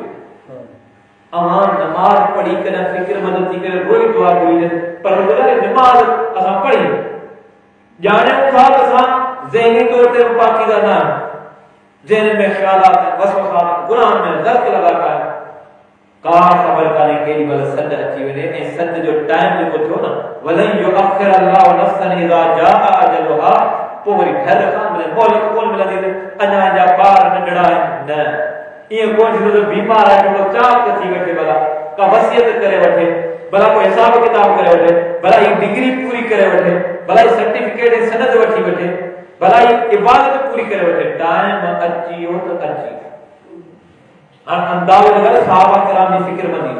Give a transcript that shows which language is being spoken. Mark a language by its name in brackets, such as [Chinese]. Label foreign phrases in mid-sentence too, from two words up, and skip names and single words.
[Sindhi] अमां नमाज पढ़ी करे फ़िक्रमंद थी करे रोई दुआ घुरी, पर नमाज असां पढ़ी ॼाणियूं था त असां ज़हनी तौर ते पाकीज़ा न आहियूं, ज़हन में ख़्यालात वसवसात गुनाह में ग़लत लॻा पिया आहिनि, का ख़बर कान्हे केॾी महिल सॾ अची वञे ऐं सॾ जो टाइम जेको थियो न, [Arabic] ولن يؤخر الله نفسا إذا جاء أجلها, [Sindhi] पोइ वरी घर कान मिले, मोहलत कोन मिलंदी, अञा जा ॿार नंढड़ा आहिनि, न ईअं कोन थींदो त बीमार आहे थोरो चाक थी वठे, भला का वसियत करे वठे, भला कोई हिसाब किताब करे वठे, भला ही डिग्री पूरी करे वठे, भला ही सर्टिफिकेट ऐं सनद वठी वठे, भला ही इबादत पूरी करे वठे, टाइम अची वियो त अची अंदाज़ो लॻायो सहाबा किराम जी फ़िक्रमंदी।